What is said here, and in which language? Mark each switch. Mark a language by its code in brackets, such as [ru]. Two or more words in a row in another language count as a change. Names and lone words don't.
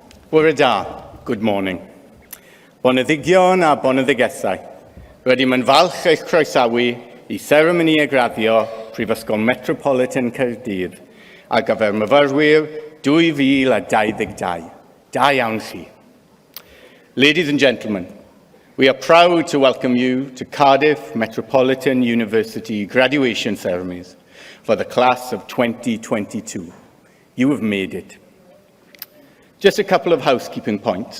[cy] Bore da, [en] good morning. [cy] Boneddigion a boneddigesau. Rydym yn falch eich croesawu I seremoni y Graddio Prifysgol Metropolitan Caerdydd ar gyfer myfyrwyr 2022. Da iawn chi. [en] Ladies and gentlemen, we are proud to welcome you to Cardiff Metropolitan University graduation ceremonies for the class of 2022. You have made it. Just a couple of housekeeping points.